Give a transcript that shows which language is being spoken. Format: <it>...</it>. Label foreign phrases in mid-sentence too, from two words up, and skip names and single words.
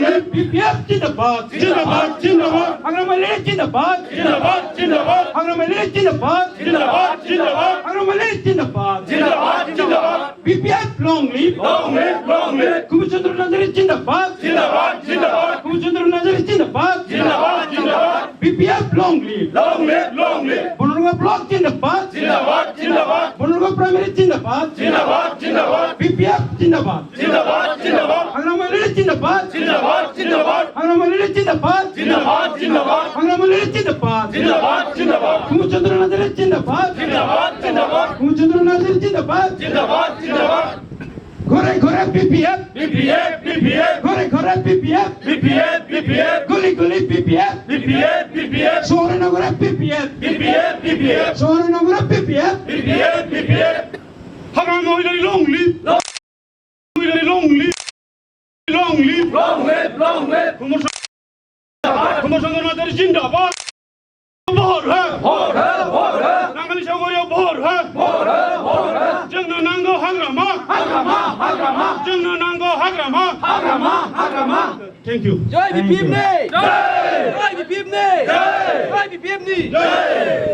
<hi>BPF जिंदाबाद जिंदाबाद जिंदाबाद हाग्रामायारि जिंदाबाद जिंदाबाद जिंदाबाद हाग्रामायारि जिंदाबाद जिंदाबाद जिंदाबाद हाग्रामायारि जिंदाबाद जिंदाबाद जिंदाबाद BPF</hi> <en>long live</en> <hi>कुमुचंद्र नाजारी जिंदाबाद जिंदाबाद जिंदाबाद कुमुचंद्र नाजारी जिंदाबाद जिंदाबाद जिंदाबाद BPF</hi> <en>long live</en> <hi>बनरग ब्लॉक जिंदाबाद जिंदाबाद जिंदाबाद बनरग प्राइमरी जिंदाबाद जिंदाबाद जिंदाबाद BPF जिंदाबाद जिंदाबाद जिंदाबाद हाग्रामायारि जिंदाबाद जिंदाबाद जिंदाबाद हाग्रामायारि जिंदाबाद जिंदाबाद जिंदाबाद हाग्रामायारि जिंदाबाद जिंदाबाद जिंदाबाद कुमुचंद्र नाजारी जिंदाबाद जिंदाबाद जिंदाबाद कुमुचंद्र नाजारी जिंदाबाद जिंदाबाद जिंदाबाद</hi> <as>ঘৰে ঘৰে BPF BPF BPF ঘৰে ঘৰে BPF BPF BPF</as> <hi>गली गली BPF BPF BPF</hi> <as>শহরে নগরে BPF BPF BPF শহরে নগরে BPF BPF BPF</as> <brx>হাগ্রামায়ারি</brx> <en>long live long live</en> <brx>कुमुचंद्र नाजारी जिंदाबाद भोर है नांगोलनि सावगारियाव भोर है जोंनो नांगौ हाग्रामा जोंनो नांगौ हाग्रामा</brx> <en>thank you</en> <brx>जय BPF ने जय BPF ने जय BPF ने</brx>